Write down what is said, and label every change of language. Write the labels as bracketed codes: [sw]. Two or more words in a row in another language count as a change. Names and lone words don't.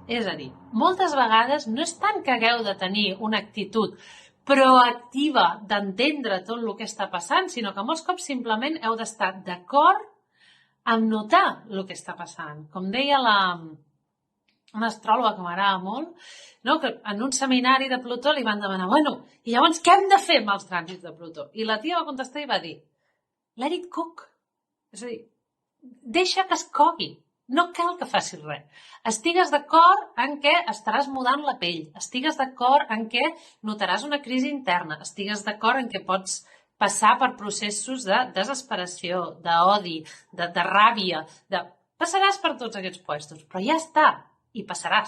[ca] És a dir, moltes vegades no és tant que hagueu de tenir una actitud proactiva d'entendre tot el que està passant, sinó que molts cops simplement heu d'estar d'acord amb notar el que està passant. Com deia una astròloga que m'agrada molt, que en un seminari de Plutó li van demanar, i llavors què hem de fer amb els trànsits de Plutó? I la tia va contestar i va dir, [en] let it cook. [ca] És a dir, deixa que es cogui. No cal que facis res. Estigues d'acord en què estaràs mudant la pell, estigues d'acord en què notaràs una crisi interna, estigues d'acord en què pots passar per processos de desesperació, d'odi, de ràbia, passaràs per tots aquests puestos, però ja està, i passaràs.